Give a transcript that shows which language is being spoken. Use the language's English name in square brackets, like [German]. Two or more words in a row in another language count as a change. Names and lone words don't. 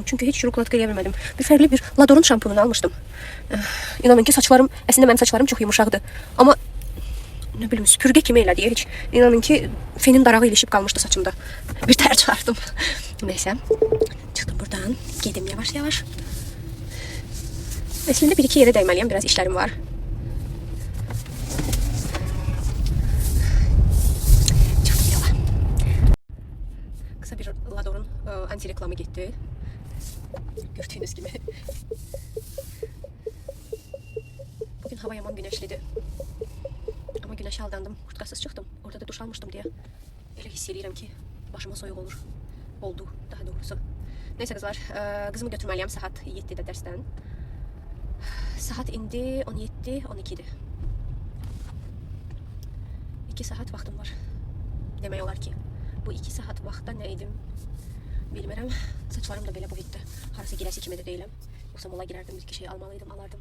[Azerbaijani] Çünki heç şuruklat qıya bilmədim. Bir fərqli bir Ladoron şampununu almışdım. İnanın ki, saçlarım, əslində mənim saçlarım çox yumuşaqdır. Amma nə bilim, süpürgə kimi elədi. Heç inanın ki, fenin darağı ilişib qalmışdı saçımda. Bir tər çıxardım. Neysə, çıxdım buradan. Gedim yavaş-yavaş. Əslində bir-iki yerə dəyməliyəm, biraz işlərim var. [Turkish] Kısa bir Ladoron anti reklamı gitti. Gördüğünüz gibi. Bugün hava yaman güneşlidir. Ama güneşe aldandım. Kurtkasız çıktım. Orada da duş almıştım diye. Öyle hissediyorum ki başıma soyuq olur. Oldu daha doğrusu. Neyse kızlar, kızımı [Azerbaijani] götürməliyəm saat 7'də dərsdən. Saat indi 17-12'dir. 2 saat vaxtım var. Demək olar ki, bu 2 saat vaxtda nə idim bilmirəm. Saçlarım da belə bu hitdə. Harasa girəsi kimi də deyiləm. Yoxsa mola girərdim, bir iki şey almalıydım, alardım.